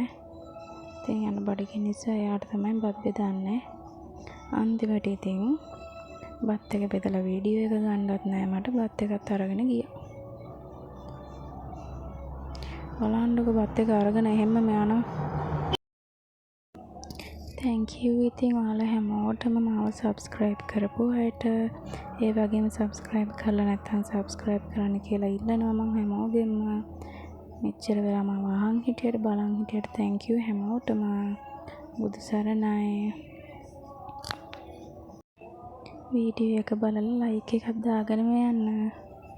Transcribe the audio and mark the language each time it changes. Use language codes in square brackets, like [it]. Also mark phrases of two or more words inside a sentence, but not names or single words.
[si] ඉතින් යන බඩගින්න නිසා එයාට තමයි බත් බෙදන්නේ. අන්තිමට ඉතින් බත් එක බෙදලා වීඩියෝ එක ගන්නවත් නෑ මට බත් එකත් අරගෙන ගියා. බලන්නකො බත් එක අරගෙන එහෙම්ම යනවා. [en] thank you [si] ඉතින් ඔයාලා හැමෝටම මාව subscribe කරපු අයට ඒ වගේම subscribe කරලා නැත්නම් subscribe කරන්න කියලා ඉල්ලනවා මම හැමෝගෙම. මෙච්චර වෙලා මම අහන් හිටියට බලන් හිටියට [en] thank you [si] හැමෝටම. බුදු සරණයි. වීඩියෝ එක බලලා like එකක් දාගෙන යන්න.